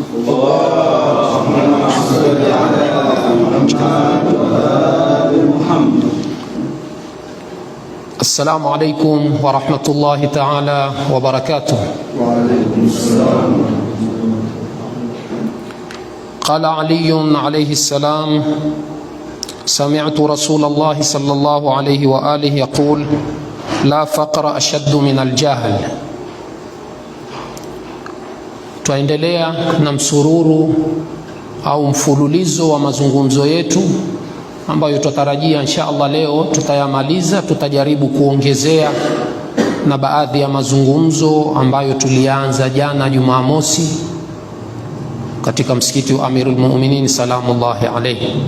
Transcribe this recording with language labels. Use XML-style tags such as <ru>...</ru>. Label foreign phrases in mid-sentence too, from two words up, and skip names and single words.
<ar>السلام عليكم ورحمة الله تعالى وبركاته. وعليكم السلام. قال علي عليه السلام: سمعت رسول الله صلى الله عليه وآله يقول: لا فقر أشد من الجهل.</ar> <sw>Tuendelea na msururu au mfululizo wa mazungumzo yetu ambayo tutarajia</sw> <ar>إن شاء الله</ar> <sw>leo tutayamaliza. Tutajaribu kuongezea na baadhi ya mazungumzo ambayo tulianza jana Jumamosi katika msikiti wa Amirul Mu'minin</sw> <ar>سلام الله عليه.</ar>